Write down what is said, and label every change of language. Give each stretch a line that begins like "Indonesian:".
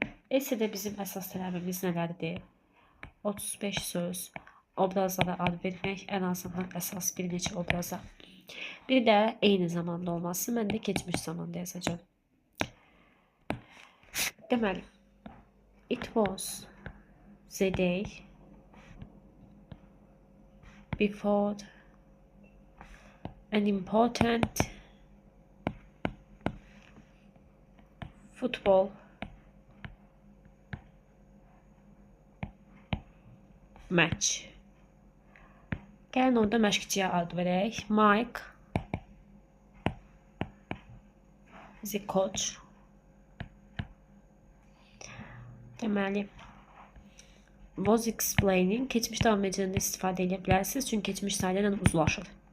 Azerbaijani: Essaydə bizim əsas tələbimiz nələrdir? 35 söz, obrazlara ad vermək, ən azından əsas bir neçə obraza. Bir də eyni zamanda olması, mən də keçmiş zamanda yazacağım. Deməli,
English: it was the day before an important football match.
Azerbaijani: Gəlin orada məşqçiyə ad verək.
English: Mike the coach.
Azerbaijani: Deməli,
English: was explaining
Azerbaijani: keçmiş davam edicində istifadə edə bilərsiniz, çünki keçmiş sayı ilə uzlaşır.